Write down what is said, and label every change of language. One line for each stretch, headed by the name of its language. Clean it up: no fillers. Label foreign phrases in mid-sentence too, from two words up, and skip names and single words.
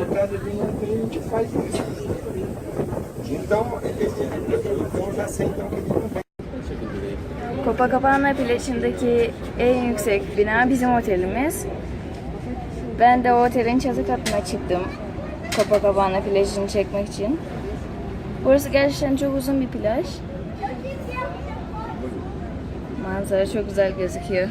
Portuguese: Cada vinho a gente faz isso. Então já sei então que ele não vai.
Turkish: Copacabana plajındaki en yüksek bina bizim otelimiz. Ben de o otelin çatı katına çıktım. Copacabana plajını çekmek için. Burası gerçekten çok uzun bir plaj. Manzara çok güzel gözüküyor.